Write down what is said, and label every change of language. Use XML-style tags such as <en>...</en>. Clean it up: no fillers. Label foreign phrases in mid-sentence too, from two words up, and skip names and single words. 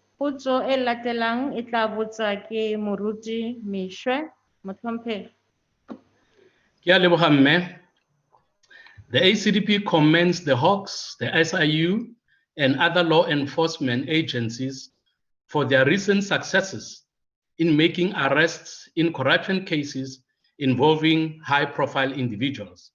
<tn>Potso e latelang e tla botswa ke Moruti Meshoe, Motlhomphegi. Ke a leboga mme.</tn> <en>The ACDP commends the Hawks, the SIU, and other law enforcement agencies for their recent successes in making arrests in corruption cases involving high-profile individuals.</en>